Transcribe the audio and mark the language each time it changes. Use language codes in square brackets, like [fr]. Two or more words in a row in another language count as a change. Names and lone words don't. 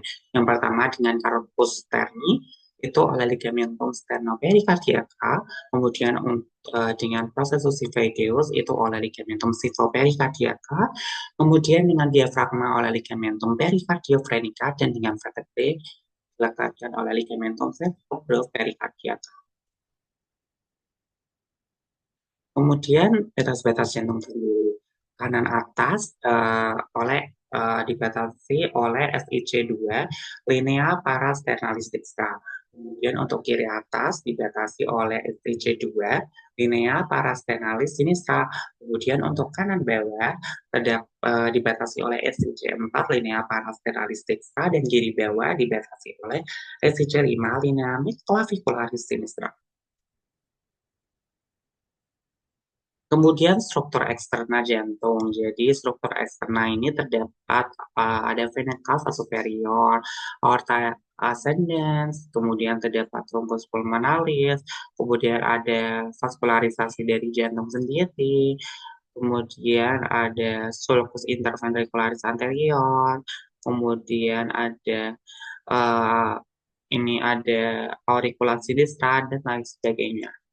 [id] Yang pertama dengan [la] corpus sterni, [id] itu oleh [la] ligamentum sternopericardiaca, [id] kemudian dengan [la] processus xiphoideus [id] itu oleh [la] ligamentum xiphopericardiosa, [id] kemudian dengan diafragma oleh [la] ligamentum pericardiofrenica, [id] dan dengan vertebrae dilekatkan oleh [la] ligamentum cerebrovericardiaca. [id] Kemudian batas-batas jantung sendiri, kanan atas dibatasi oleh SIC2 [la] linea parasternalis dextra. [id] Kemudian untuk kiri atas dibatasi oleh SIC2 [la] linea parasternalis sinistra. [id] Kemudian untuk kanan bawah dibatasi oleh SIC4 [la] linea parasternalis dextra, [id] dan kiri bawah dibatasi oleh SIC5 [la] linea midclavicularis sinistra. [id] Kemudian struktur eksterna jantung. Jadi struktur eksterna ini terdapat ada [la] vena cava superior, aorta ascendens, [id] kemudian terdapat [la] truncus pulmonalis, [id] kemudian ada vaskularisasi dari jantung sendiri, kemudian ada [la] sulcus interventricularis anterior, [id] kemudian ada eh, ini ada [la] auricular sinistra [id] dan lain sebagainya.